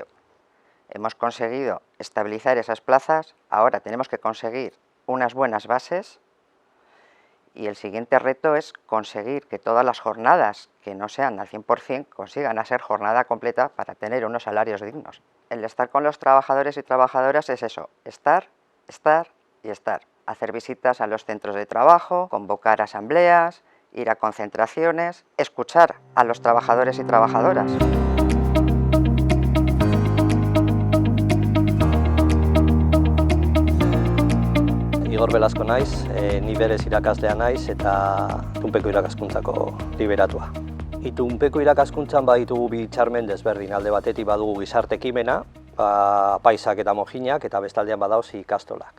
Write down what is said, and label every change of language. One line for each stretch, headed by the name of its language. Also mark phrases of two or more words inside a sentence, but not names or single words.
Spanish: Hemos conseguido estabilizar esas plazas, ahora tenemos que conseguir unas buenas bases y el siguiente reto es conseguir que todas las jornadas que no sean al 100% consigan a ser jornada completa para tener unos salarios dignos. El estar con los trabajadores y trabajadoras es eso, estar y estar. Hacer visitas a los centros de trabajo, convocar asambleas, ir a concentraciones, escuchar a los trabajadores y trabajadoras.
Basque: Igor Velasco naiz, ni berez irakaslea naiz eta Itunpeko irakaskuntzako liberatua. Itunpeko irakaskuntzan baditugu bi hitzarmen desberdin, alde batetik badugu gizarte ekimena, paisak eta mojinak, eta bestaldean badauz ikastolak.